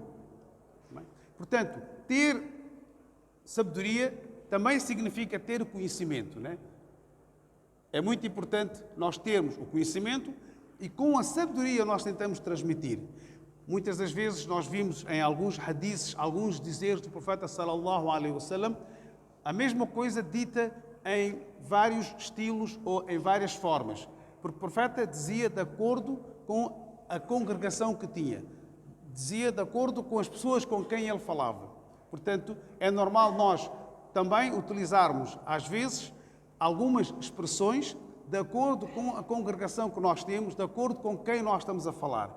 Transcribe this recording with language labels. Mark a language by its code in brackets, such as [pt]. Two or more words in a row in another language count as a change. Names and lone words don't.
[pt] Portanto, ter sabedoria também significa ter conhecimento, né? É muito importante nós termos o conhecimento e com a sabedoria nós tentamos transmitir. Muitas das vezes nós vimos em alguns hadiths, alguns dizeres do profeta [ar] صلى الله عليه وسلم, [pt] a mesma coisa dita em vários estilos ou em várias formas. Porque o profeta dizia de acordo com a congregação que tinha. Dizia de acordo com as pessoas com quem ele falava. Portanto, é normal nós também utilizarmos, às vezes, algumas expressões de acordo com a congregação que nós temos, de acordo com quem nós estamos a falar.